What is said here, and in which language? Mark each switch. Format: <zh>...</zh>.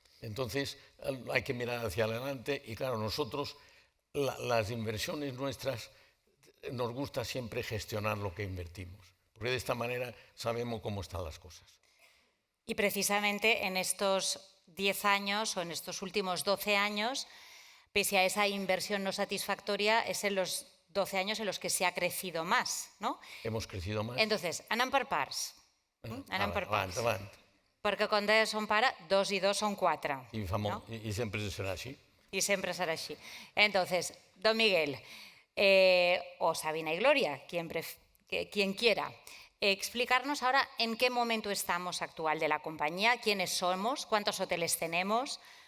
<es>Entonces hay que mirar hacia adelante, y claro, nosotros, las inversiones nuestras, nos gusta siempre gestionar lo que invertimos, porque de esta manera sabemos cómo están las cosas. Y precisamente en estos 10 años o en estos últimos 12 años, pese a esa inversión no satisfactoria, es en los 12 años en los que se ha crecido más, ¿no? Hemos crecido más.</es> <ca>Entonces, anem per parts. Anem per parts. Avant. Perquè quan deia son pare,</ca> <es>2 y 2 son 4. Y siempre será así. Y siempre será así. Entonces, don Miguel, o Sabina y Gloria, quien quiera, explicarnos ahora en qué momento estamos actual de la compañía, quiénes somos, cuántos hoteles tenemos.</es>